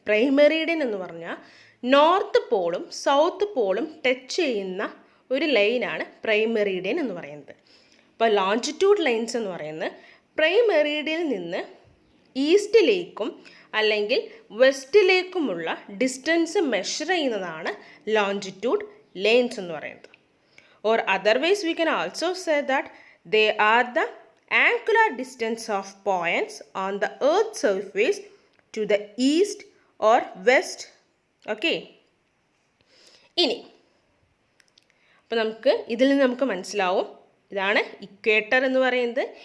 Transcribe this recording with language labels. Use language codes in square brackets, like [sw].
[ml] Prime Meridian എന്ന് പറഞ്ഞാൽ north പോളും south പോളും touch ചെയ്യുന്ന ഒരു ലൈനാണ് പ്രൈം മെറീഡിയൻ എന്ന് പറയുന്നത്. അപ്പോൾ ലോഞ്ചിറ്റ്യൂഡ് ലൈൻസ് എന്ന് പറയുന്നത് പ്രൈം മെറീഡിയനിൽ നിന്ന് ഈസ്റ്റിലേക്കും അല്ലെങ്കിൽ വെസ്റ്റിലേക്കുമുള്ള ഡിസ്റ്റൻസ് മെഷർ ചെയ്യുന്നതാണ് ലോഞ്ചിറ്റ്യൂഡ് ലൈൻസ് എന്ന് പറയുന്നത്. [en] Or otherwise we can also say that they are the angular distance of points on the earth's surface to the east or west. [ml] Okay, ഇനി അപ്പോൾ നമുക്ക് ഇതിൽ നിന്ന് നമുക്ക് മനസ്സിലാവും ഇതാണ് ഇക്വേറ്റർ എന്ന് പറയുന്നത്.